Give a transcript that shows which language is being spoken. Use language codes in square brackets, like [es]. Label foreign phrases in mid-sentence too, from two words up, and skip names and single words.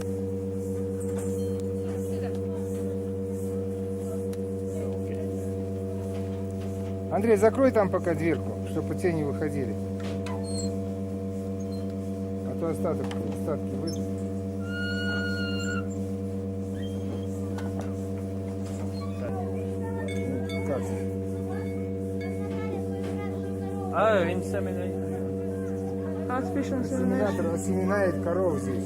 [ru] Андрей, закрой там пока дверку, чтобы те не выходили. А то остатки выйдут. Как? [en] Oh, insemination. Artificial insemination. [ru] Инсеминатор осеменяет коров здесь.